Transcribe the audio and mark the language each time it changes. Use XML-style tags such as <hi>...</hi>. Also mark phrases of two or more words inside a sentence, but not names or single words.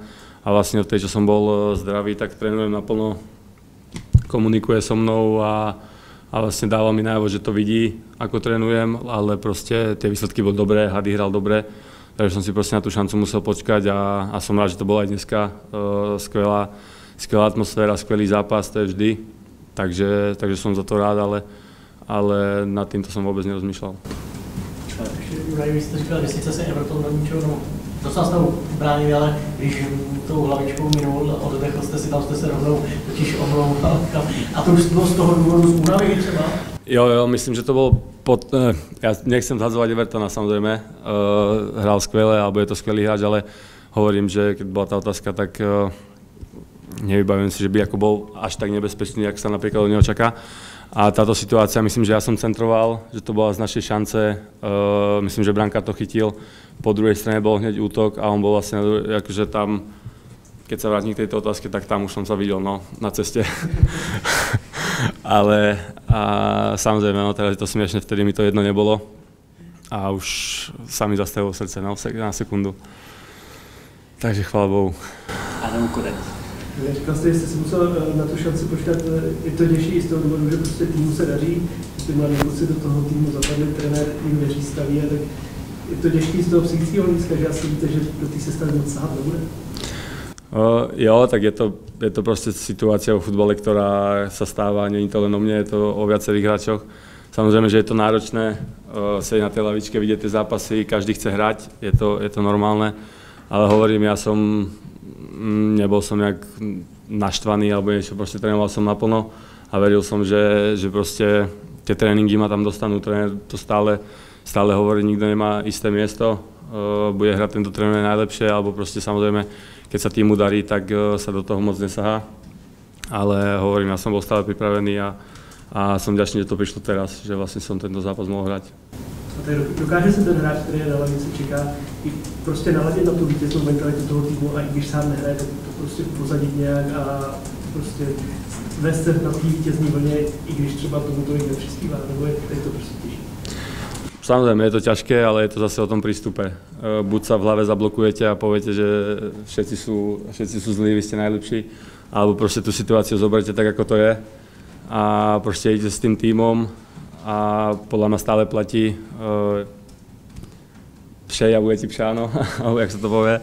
<sk>A vlastne od tej, čo som bol zdravý, tak trénujem naplno, komunikuje so mnou a vlastne dáva mi najavo, že to vidí, ako trénujem, ale proste tie výsledky boli dobré, Hady hral dobre, takže som si proste na tú šancu musel počkať a som rád, že to bolo aj dneska. Skvelá atmosféra, skvelý zápas, to je vždy, takže som za to rád, ale nad týmto som vôbec nerozmýšľal.</sk> <cs>Juraj, vy jste říkal, že sice se Everton do ničeho docela stavu bránili, ale když tou hlavičkou minul, oddechl jste si, tam jste se rovnou totiž omlouval. A to už bylo z toho důvodu z únavy třeba?</cs> <sk>Jo, myslím, že to bolo ja nechcem zhadzovať Evertona, samozrejme, hral skvele, alebo je to skvelý hráč, ale hovorím, že keď bola tá otázka, tak nevybavujem si, že by ako bol až tak nebezpečný, jak sa napríklad od neho čaká. A táto situácia, myslím, že ja som centroval, že to bola z našej šance, myslím, že brankár to chytil, po druhej strane bol hneď útok a on bol vlastne, akože tam, keď sa vrátim k tejto otázke, tak tam už som sa videl, no, na ceste. Ale samozrejme, no, teraz je to smiešne, vtedy mi to jedno nebolo a už sa mi zastavilo srdce na sekundu. Takže chvála Bohu.</sk> <cs>Adam Kodec. Říkal jste, že jste si musel na tu šanci počkat, je to těžší i z toho důvodu, že prostě týmu se daří, ty mladí kluci do toho týmu zapadli, trenér jim věří, staví, tak je to těžký z toho psychického hlediska, že asi víte, že do té sestavy moc sahat nebude?</cs> <sk>Jo, tak je to proste situácia vo futbale, ktorá sa stáva, nie je to len o mne, je to o viacerých hráčoch. Samozrejme, že je to náročné, sedieť na tej lavičke, vidieť tie zápasy, každý chce hrať, je to normálne, ale hovorím, ja som nebol som nejak naštvaný alebo niečo, proste trénoval som naplno a veril som, že proste tie tréningy ma tam dostanú, tréner to stále hovorí, nikto nemá isté miesto bude hrať tento tréner najlepšie, alebo proste samozrejme, keď sa týmu darí, tak sa do toho moc nesahá. Ale hovorím, ja som bol stále pripravený a som vďačný, že to prišlo teraz, že vlastne som tento zápas mohol hrať.</sk> <cs>A tak dokáže se ten hráč, který je na lavici, čeká, i prostě naladit na tu vítěznou mentalitu toho týmu a i když sám nehraje, tak to prostě pozadit nějak a prostě vést se na té vítězní vlně, i když třeba tomu tolik nepřispívá, nebo je to prostě těžší.</cs> <sk>Samozrejme, je to ťažké, ale je to zase o tom prístupe. Buď sa v hlave zablokujete a poviete, že všetci sú zlí, vy ste najlepší, alebo proste tú situáciu zoberte tak, ako to je a proste idete s tým tímom a podľa mňa stále platí</sk> <cs>přejavuje ti pšáno,</cs> <sk>alebo jak sa to povie.</sk>